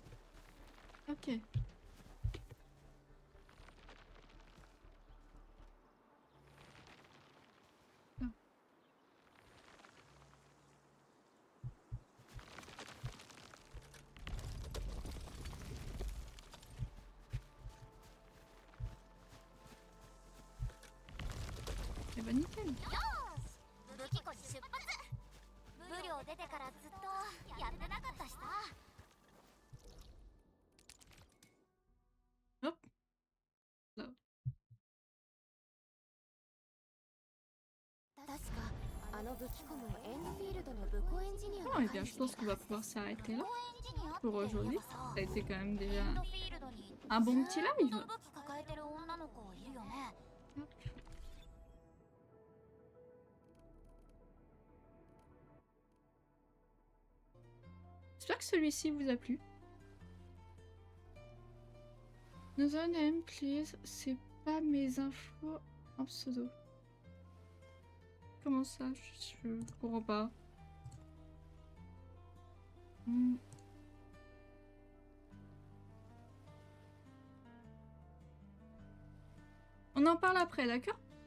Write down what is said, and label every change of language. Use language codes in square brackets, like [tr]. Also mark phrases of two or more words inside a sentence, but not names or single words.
[fr] Ok. Ah. Eh bah nickel. [ja] 武器庫に出発。部寮出てからずっとやってなかったしさ。 [fr] Hop. Là. [ja] 確かあの武器庫もエンドフィールドの武庫エンジニアが [fr] Bon, eh bien, je pense qu'on va pouvoir s'arrêter là pour aujourd'hui. Ça a été quand même déjà un bon petit live. Hop. J'espère que celui-ci vous a plu. [en] Another name, please. [fr] C'est pas mes infos en pseudo. Comment ça? Je comprends pas. On en parle après, d'accord?